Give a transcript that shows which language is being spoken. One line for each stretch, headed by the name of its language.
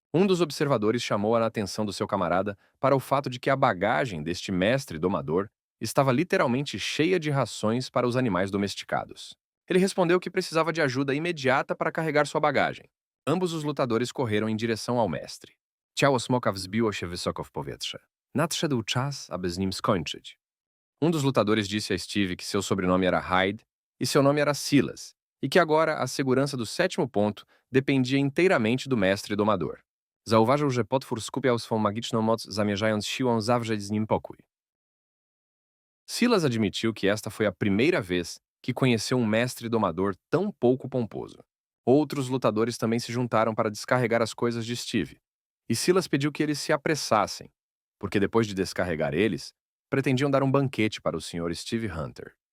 Portuguese: Um dos observadores chamou a atenção do seu camarada para o fato de que a bagagem deste mestre domador estava literalmente cheia de rações para os animais domesticados. Ele respondeu que precisava de ajuda imediata para carregar sua bagagem. Ambos os lutadores correram em direção ao mestre.
Polish: Ciało smoka wzbiło się wysoko w powietrze. Nadszedł czas, aby z nim skończyć.
Portuguese: Um dos lutadores disse a Steve que seu sobrenome era Hyde e seu nome era Silas, e que agora a segurança do 7º ponto dependia inteiramente do mestre domador.
Polish: Zauważył, że potwór skupiał swą magiczną moc, zamierzając siłą zawrzeć z nim pokój.
Portuguese: Silas admitiu que esta foi a primeira vez que conheceu um mestre domador tão pouco pomposo. Outros lutadores também se juntaram para descarregar as coisas de Steve, e Silas pediu que eles se apressassem, porque depois de descarregar eles, pretendiam dar um banquete para o Sr. Steve Hunter.